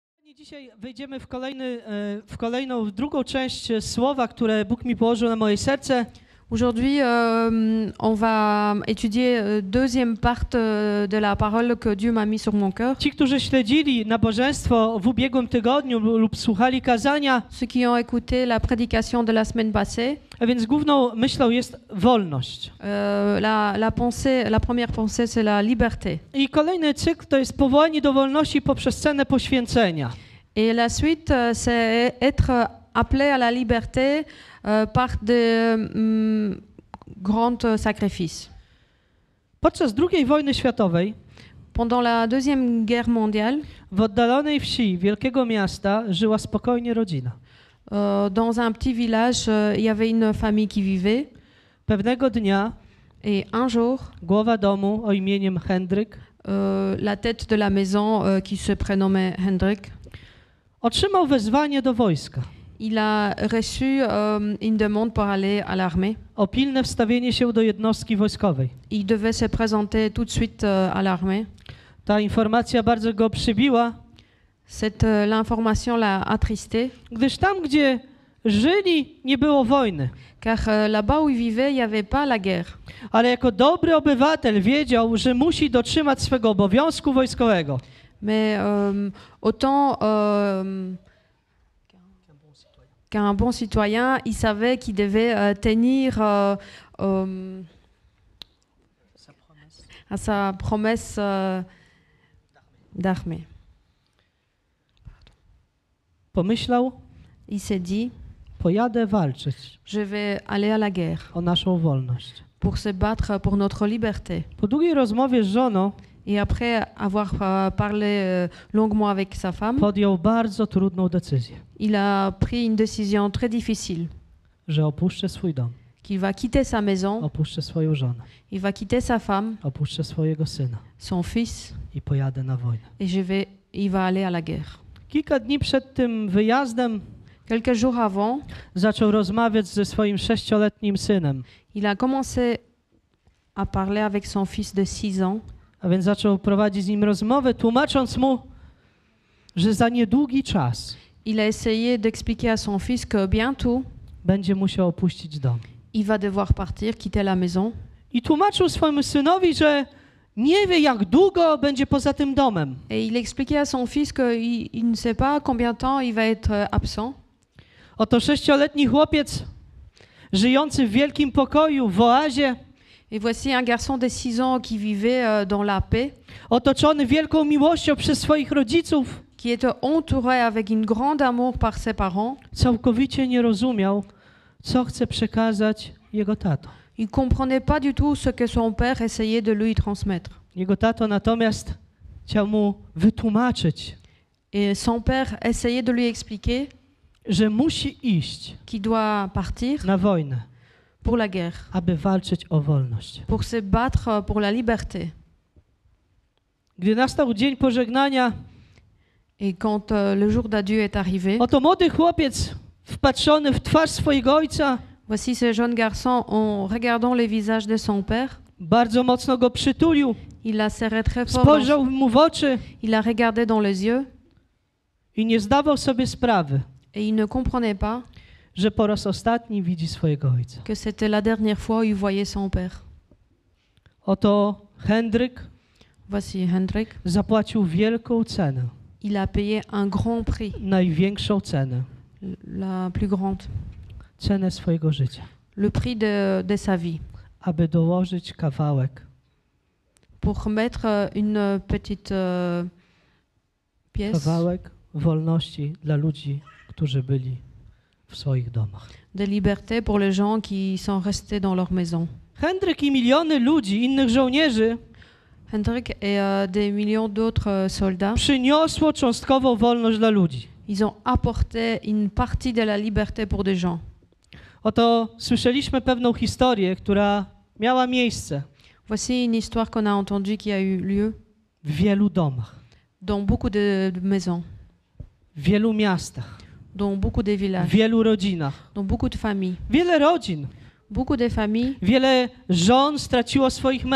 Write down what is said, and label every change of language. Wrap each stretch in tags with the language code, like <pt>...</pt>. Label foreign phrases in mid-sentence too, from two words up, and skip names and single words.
<pl>Dzisiaj wejdziemy w kolejną, drugą część słowa, które Bóg mi położył na moje serce.</pl> <fr>Aujourd'hui, on va étudier deuxième part de la parole que Dieu m'a mis sur mon cœur.</fr> <pl>Ci, którzy śledzili nabożeństwo w ubiegłym tygodniu lub słuchali kazania,</pl> <fr>Ceux qui ont écouté la prédication de la semaine passée,</fr> <pl>a więc główną myślą jest wolność.</pl> <fr>la première pensée, c'est la liberté.</fr> <pl>I kolejny cykl to jest powołanie do wolności poprzez cenę poświęcenia.</pl> <fr>Et la suite, c'est être appelé à la liberté par de grands sacrifices.</fr> <pl>Podczas II wojny światowej</pl> <fr>Pendant la Deuxième Guerre mondiale,</fr> <pl>w oddalonej wsi wielkiego miasta żyła spokojnie rodzina.</pl> <fr>dans un petit village, il y avait une famille qui vivait.</fr> <pl>Pewnego dnia</pl> <fr>Et un jour,</fr> <pl>głowa domu o imieniem Hendryk</pl> <fr>la tête de la maison, qui se prénommait Hendrik,</fr> <pl>otrzymał wezwanie do wojska</pl> <fr>il a reçu une demande pour aller à l'armée.</fr> <pl>o pilne wstawienie się do jednostki wojskowej.</pl> <fr>Il devait se présenter tout de suite à l'armée.</fr> <pl>Ta informacja bardzo go przybiła,</pl> <fr>L'information l'a attristé,</fr> <pl>gdyż tam, gdzie żyli, nie było wojny.</pl> <fr>car là-bas où il vivait, il n'y avait pas la guerre.</fr> <pl>Ale jako dobry obywatel wiedział, że musi dotrzymać swego obowiązku wojskowego.</pl> <fr>Mais autant qu'un bon citoyen, il savait qu'il devait tenir à sa promesse d'armée.</fr> <pl>Pomyślał,</pl> <fr>Il s'est dit,</fr> <pl>pojadę walczyć</pl> <fr>je vais aller à la guerre</fr> <pl>o naszą wolność.</pl> <fr>pour se battre pour notre liberté.</fr> <pl>Po długiej rozmowie z żoną</pl> <fr>Et après avoir parlé longuement avec sa femme,</fr> <pl>podjął bardzo trudną decyzję,</pl> <fr>il a pris une décision très difficile,</fr> <pl>że opuszczę swój dom,</pl> <fr>qu'il va quitter sa maison,</fr> <pl>opuszczę swoją żonę,</pl> <fr>il va quitter sa femme,</fr> <pl>opuszczę swojego syna</pl> <fr>son fils,</fr> <pl>i pojadę na wojnę.</pl> <fr>et il va aller à la guerre.</fr> <pl>Kilka dni przed tym wyjazdem</pl> <fr>Quelques jours avant,</fr> <pl>zaczął rozmawiać ze swoim 6-letnim synem,</pl> <fr>il a commencé à parler avec son fils de 6 ans.</fr> <pl>a więc zaczął prowadzić z nim rozmowę, tłumacząc mu, że za niedługi czas</pl> <fr>Il a essayé d'expliquer à son fils que bientôt,</fr> <pl>będzie musiał opuścić dom.</pl> <fr>il va devoir partir, quitter la maison.</fr> <pl>I tłumaczył swojemu synowi, że nie wie, jak długo będzie poza tym domem.</pl> <fr>Et il expliquait à son fils qu'il ne sait pas combien de temps il va être absent.</fr> <pl>Oto 6-letni chłopiec, żyjący w wielkim pokoju, w oazie,</pl> <fr>Et voici un garçon de 6 ans qui vivait dans la paix,</fr> <pl>otoczony wielką miłością przez swoich rodziców,</pl> <fr>qui était entouré avec une grande amour par ses parents.</fr> <pl>całkowicie nie rozumiał, co chce przekazać jego tato.</pl> <fr>Il ne comprenait pas du tout ce que son père essayait de lui transmettre.</fr> <pl>Jego tato natomiast chciał mu wytłumaczyć,</pl> <fr>Et son père essayait de lui expliquer</fr> <pl>że musi iść</pl> <fr>qu'il doit partir</fr> <pl>na wojnę,</pl> <fr>pour la guerre,</fr> <pl>aby walczyć o wolność.</pl> <fr>pour se battre pour la liberté.</fr> <pl>Gdy nastał dzień pożegnania,</pl> <fr>Et quand le jour d'adieu est arrivé,</fr> <pl>oto młody chłopiec wpatrzony w twarz swojego ojca</pl> <fr>voici ce jeune garçon, en regardant les visages de son père,</fr> <pl>bardzo mocno go przytulił,</pl> <fr>il l'a serré très fort,</fr> <pl>spojrzał mu w oczy</pl> <fr>il a regardé dans les yeux</fr> <pl>i nie zdawał sobie sprawy,</pl> <fr>et il ne comprenait pas</fr> <pl>że po raz ostatni widzi swojego ojca.</pl> <fr>que c'était la dernière fois où il voyait son père.</fr> <pl>Oto Hendryk</pl> <fr>Voici Hendrik,</fr> <pl>zapłacił wielką cenę,</pl> <fr>il a payé un grand prix,</fr> <pl>największą cenę,</pl> <fr>la plus grande,</fr> <pl>cenę swojego życia,</pl> <fr>le prix de sa vie,</fr> <pl>aby dołożyć kawałek,</pl> <fr>pour mettre une petite pièce</fr> <pl>kawałek wolności dla ludzi, którzy byli w swoich domach.</pl> <fr>de liberté pour les gens qui sont restés dans leur maison.</fr> <pl>Hendryk i miliony ludzi, innych żołnierzy</pl> <fr>Hendrik et des millions d'autres soldats,</fr> <pl>przyniosło cząstkową wolność dla ludzi.</pl> <fr>ils ont apporté une partie de la liberté pour des gens.</fr> <pl>Oto słyszeliśmy pewną historię, która miała miejsce</pl> <fr>Voici une histoire qu'on a entendue qui a eu lieu</fr> <pl>w wielu domach,</pl> <fr>dans beaucoup de maisons,</fr> <pl>w wielu miastach,</pl> <fr>dans beaucoup de</fr> <pl>w</pl> <fr>villages,</fr> <pl>wielu rodzinach.</pl> <fr>dans beaucoup de familles.</fr> <pl>Wiele rodzin,</pl> <fr>Beaucoup de familles,</fr> <pl>wiele żon straciło swoich mężów.</pl>